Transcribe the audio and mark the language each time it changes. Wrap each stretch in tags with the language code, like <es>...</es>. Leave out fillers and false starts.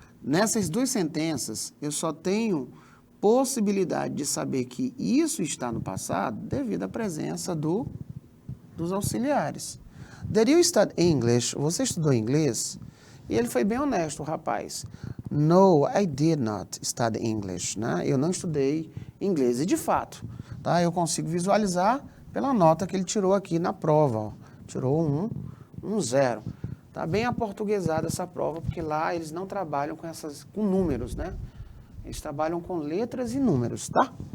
<pt>Nessas duas sentenças, eu só tenho possibilidade de saber que isso está no passado devido à presença dos auxiliares.</pt> <en>Did you study English?</en> <pt>Você estudou inglês? E ele foi bem honesto, o rapaz.</pt> <en>No, I did not study English.</en> <pt>Né? Eu não estudei inglês. E de fato, tá? Eu consigo visualizar pela nota que ele tirou aqui na prova. Ó. Tirou um 0. Tá bem aportuguesada essa prova, porque lá eles não trabalham com números, né? Eles trabalham com letras e números, tá?</pt>